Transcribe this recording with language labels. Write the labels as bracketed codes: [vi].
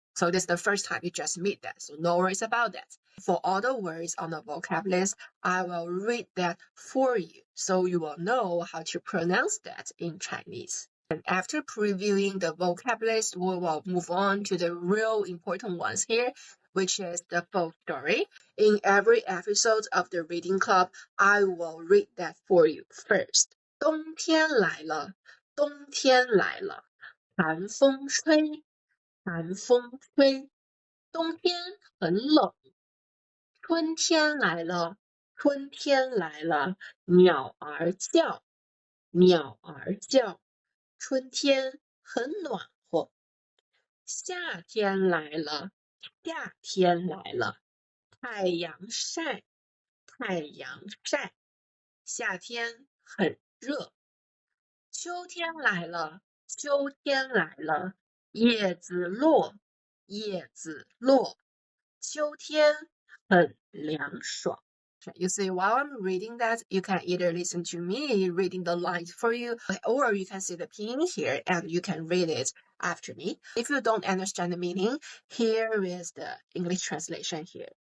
[en] So this is the first time you just meet that, so no worries about that. For all the words on the vocab list, I will read that for you, so you will know how to pronounce that in Chinese. And after previewing the vocab list, we will move on to the real important ones here, which is the full story. In every episode of the reading club, I will read that for you first. [zh] 冬天来了，冬天来了，寒风吹，寒风吹。冬天很冷，春天来了，春天来了，鸟儿叫，鸟儿叫。春天很暖和，夏天来了，夏天来了，太阳晒，太阳晒。夏天很热，秋天来了，秋天来了，叶子落，叶子落。秋天很凉爽。 [en] You see, while I'm reading that, you can either listen to me reading the lines for you, or you can see the pinyin here and you can read it after me. If you don't understand the meaning, here is the English translation here.